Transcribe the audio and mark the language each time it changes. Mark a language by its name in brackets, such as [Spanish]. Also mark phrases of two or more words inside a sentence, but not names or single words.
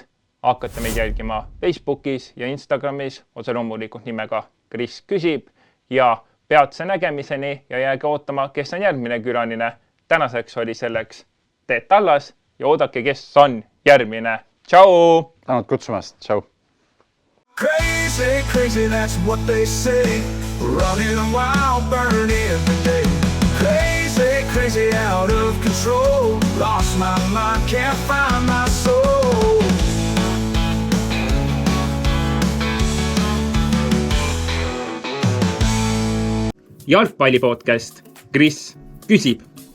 [Estonian] Hakkate meid jälgima Facebookis ja Instagramis, otse loomulikult nimega Kris küsib ja peatse nägemiseni ja jääge ootama, kes on järgmine külaline. Tänaseks oli selleks Teet Tallas ja oodake, kes on järgmine. Ciao! Tänud kutsumast. Ciao! [English] Crazy, crazy, that's what they say. Running wild, burning every day. Crazy, crazy, out of control. Lost my mind, can't find my soul. [Estonian] Jalgpallipodcast Kris küsib.